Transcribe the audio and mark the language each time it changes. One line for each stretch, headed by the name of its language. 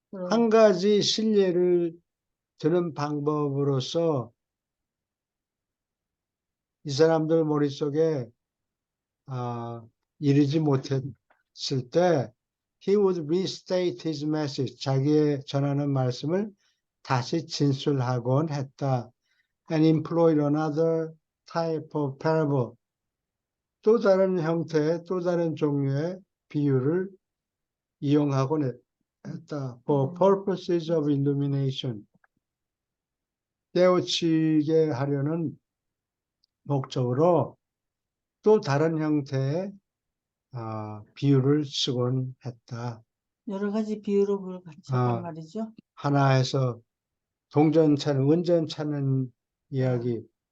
Korean: 한 가지 실례를 드는 방법으로서 이 사람들 머릿속에 이르지 못했을 때
English: he would restate his message.
Korean: 자기의 전하는 말씀을 다시 진술하곤 했다.
English: And employed another type of parable.
Korean: 또 다른 형태의 또 다른 종류의 비유를 이용하곤 했다.
English: For purposes of illumination.
Korean: 깨우치게 하려는 목적으로 또 다른 형태의 비유를 쓰곤 했다. 여러 가지 비유로 같이 했단 말이죠. 하나에서 동전 찾는, 운전 찾는 이야기.